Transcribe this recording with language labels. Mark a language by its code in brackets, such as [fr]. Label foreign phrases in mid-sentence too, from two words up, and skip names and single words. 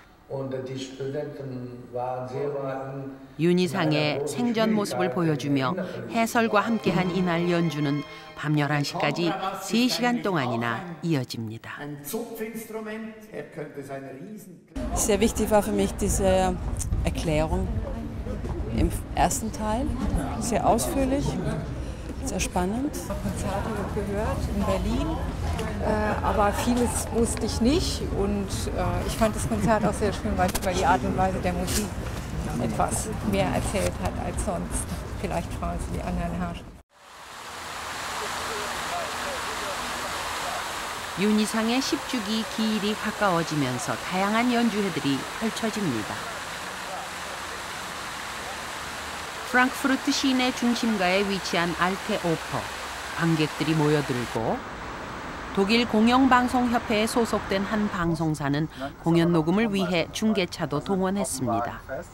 [ko] 윤희상의 생전 모습을 보여주며 해설과 함께한 이날 연주는 밤 11시까지 3시간 동안이나 이어집니다. [de] Sehr wichtig war für mich diese Erklärung im ersten Teil, sehr ausführlich, sehr spannend. Konzerte gehört in Berlin, aber vieles wusste ich nicht und ich fand das Konzert auch sehr schön, weil die Art und Weise der Musik etwas mehr erzählt hat als sonst. Vielleicht Frauen die anderen Herrscher. [ko] 윤희상의 10주기 기일이 가까워지면서 다양한 연주회들이 펼쳐집니다. 프랑크푸르트 시내 중심가에 위치한 알테 오퍼, 관객들이 모여들고 독일 공영방송협회에 소속된 한 방송사는 공연 녹음을 위해 중계차도 동원했습니다.